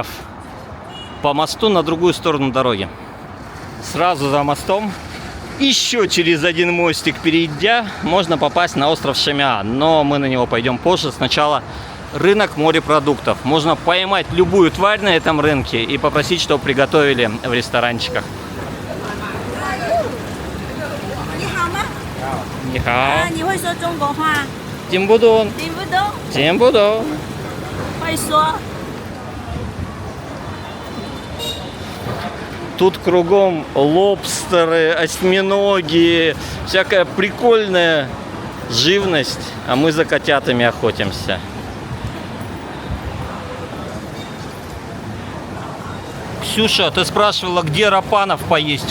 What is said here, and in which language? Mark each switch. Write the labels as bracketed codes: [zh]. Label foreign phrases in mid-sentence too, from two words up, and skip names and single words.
[ru] По мосту на другую сторону дороги. Сразу за мостом, еще через один мостик перейдя, можно попасть на остров Шамиан. Но мы на него пойдем позже. Сначала рынок морепродуктов. Можно поймать любую тварь на этом рынке и попросить, чтобы приготовили в ресторанчиках. [zh] 你好吗？ Нихао. 你会说中国话？ Тимбудун. 听不懂？ Тимбудун. 会说。 [ru] Тут кругом лобстеры, осьминоги, всякая прикольная живность, а мы за котятами охотимся. Ксюша, ты спрашивала, где рапанов поесть?